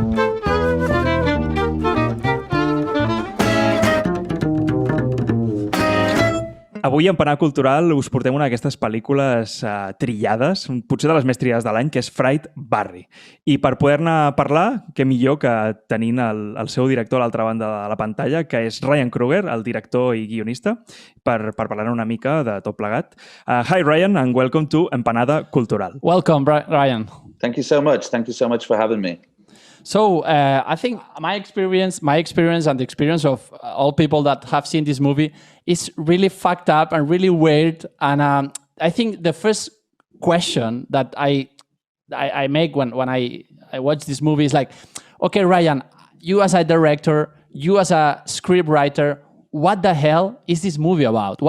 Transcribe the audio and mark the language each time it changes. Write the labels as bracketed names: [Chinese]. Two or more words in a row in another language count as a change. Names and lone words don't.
[Catalan] Avui, a Empanada Cultural, us portem una d'aquestes pel·lícules trillades, potser de les més trillades de l'any, que és Fright Barry. I per poder-ne parlar, què millor que tenint el seu director a l'altra banda de la pantalla, que és Ryan Kruger, el director i guionista, per parlar una mica de tot plegat. [English] Hi, Ryan, and welcome to Empanada Cultural. Welcome, Ryan. Thank you so much. Thank you so much for having me. So I think my experience and the experience of all people that have seen this movie is really fucked up and really weird. And I think the first question that I make when I watch this movie is like, okay, Ryan, you as a director, you as a script writer, what the hell is this movie about?